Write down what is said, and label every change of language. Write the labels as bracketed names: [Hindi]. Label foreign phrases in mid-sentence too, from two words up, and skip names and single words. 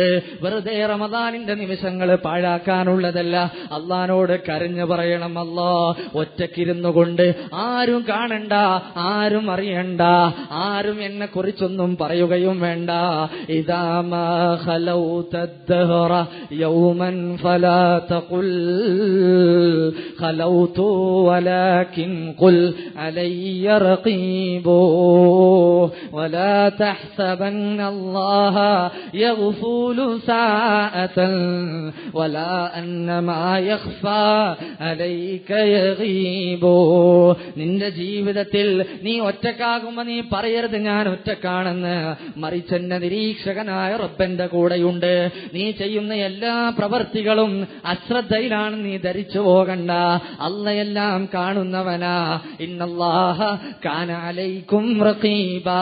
[Malayalam] വെറുതെ റമദാനിന്റെ നിമിഷങ്ങൾ പാഴാക്കാനുള്ളതല്ല. അള്ളാനോട് കരഞ്ഞു പറയണം. അല്ലാ ഒറ്റക്കിരുന്നു കൊണ്ട് ആരും കാണണ്ട, ആരും അറിയണ്ട, ആരും എന്നെ കുറിച്ചൊന്നും പറയുകയും വേണ്ട. [Arabic] إذا ما خلوت الدهر يوما فلا تقل خلوت ولكن قل علي رقيب ولا تحسبن الله يغفل ساعة ولا أن ما يخفى عليك يغيب. [Malayalam] നിന്റെ ജീവിതത്തിൽ നീ ഒറ്റക്കാകുമ്പോ നീ പറയരുത് ഞാൻ ഒറ്റക്കാണെന്ന്. മറിച്ച് എന്നെ നിരീക്ഷകനായ റബ്ബന്റെ കൂടെയുണ്ട്. നീ ചെയ്യുന്ന എല്ലാ പ്രവർത്തികളും അശ്രദ്ധയിലാണ് നീ ധരിച്ചു പോകണ്ട. അള്ളയെല്ലാം കാണുന്നവനാ. [Arabic] إن الله كان عليكم رقيبا.